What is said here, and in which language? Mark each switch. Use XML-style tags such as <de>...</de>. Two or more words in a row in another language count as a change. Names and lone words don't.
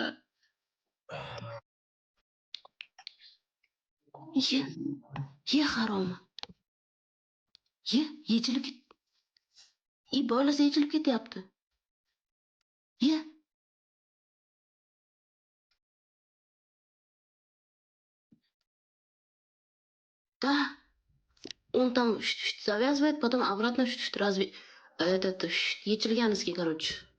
<uz>Ye. Ye haromi. Yechilib ket. Bolasi yechilib ketyapti. Ye. Да.</uz> <ru>Он там завязывает, потом обратно этот ячельянский, короче.</ru>